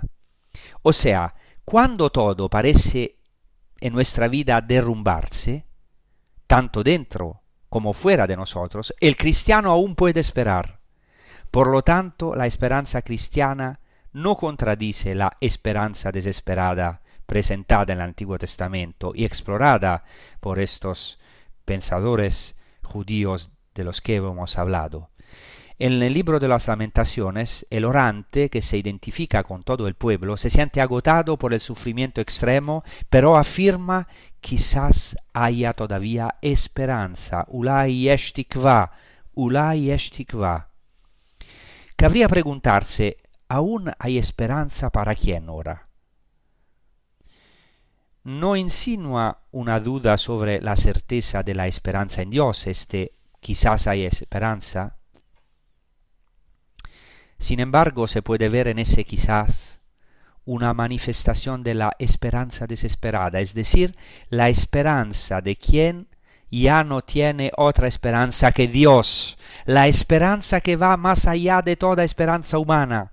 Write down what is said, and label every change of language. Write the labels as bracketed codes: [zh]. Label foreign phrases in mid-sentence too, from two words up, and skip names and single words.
[es] O sea, cuando todo parece en nuestra vida derrumbarse, tanto dentro como fuera de nosotros, el cristiano aún puede esperar, Por lo tanto, la esperanza cristiana no contradice la esperanza desesperada presentada en el Antiguo Testamento y explorada por estos pensadores judíos de los que hemos hablado. En el libro de las Lamentaciones, el orante, que se identifica con todo el pueblo, se siente agotado por el sufrimiento extremo, pero afirma: quizás haya todavía esperanza. [he] אולי יש תקווה, אולי יש תקווה. [es] Cabría preguntarse: ¿aún hay esperanza para quién ora? No insinúa una duda sobre la certeza de la esperanza en Dios, quizás hay esperanza. Sin embargo, se puede ver en ese quizás una manifestación de la esperanza desesperada, es decir, la esperanza de quien ya no tiene otra esperanza que Dios, la esperanza que va más allá de toda esperanza humana.